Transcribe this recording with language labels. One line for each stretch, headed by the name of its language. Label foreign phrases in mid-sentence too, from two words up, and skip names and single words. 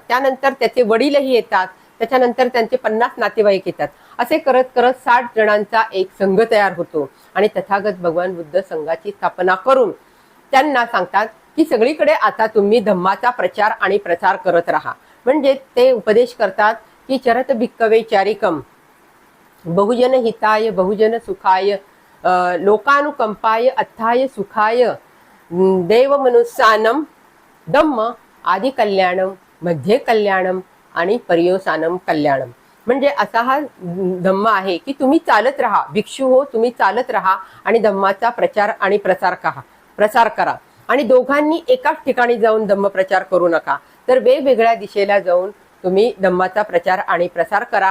Marathi: त्यानंतर त्याचे वडीलही येतात. त्याच्यानंतर त्यांचे 50 नातेवाईक येतात. असे करत करत 60 जणांचा एक संघ तयार होतो आणि तथागत भगवान बुद्ध संघाची स्थापना करून त्यांना सांगतात की सगळीकडे आता तुम्ही धम्माचा प्रचार आणि प्रसार करत राहा. म्हणजे ते उपदेश करतात की
Pali: चरत भिक्कवे चारिकम बहुजन हिताय बहुजन सुखाय लोकानुकंपाय अथाय सुखाय देव मनुष्यानम धम्म आदि कल्याणम मध्ये कल्याणम आणि पर्योसानम कल्याणम.
Marathi: म्हणजे असा हा धम्म आहे की तुम्ही चालत राहा, भिक्षू हो, तुम्ही चालत राहा आणि धम्माचा प्रचार आणि प्रसार करा. आणि दोघांनी एकाच ठिकाणी जाऊन धम्म प्रचार करू नका, तर वेगवेगळ्या दिशेला जाऊन तुम्ही धम्माचा प्रचार आणि प्रसार करा.